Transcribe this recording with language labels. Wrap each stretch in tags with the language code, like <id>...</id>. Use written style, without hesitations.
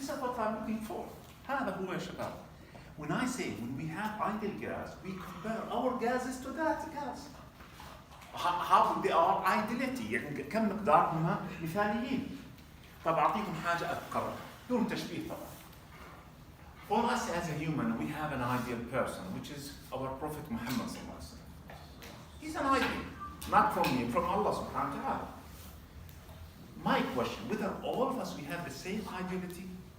<en>This is what I'm looking for.</en> <ar>هذا هو يا شباب.</ar> <en>When I say when we have ideal gas, we compare our gases to that gas. How they are ideality</en> <ar>يعني كم مقدارهم مثاليين. طب أعطيكم حاجة أذكرها دون تشبيه طبعا.</ar> <en>For us as a human, we have an ideal person, which is our Prophet Muhammad sallallahu alaihi wasallam. He's an ideal, not from me, from Allah subhanahu wa ta'ala. My question, whether all of us we have the same ideality?</en>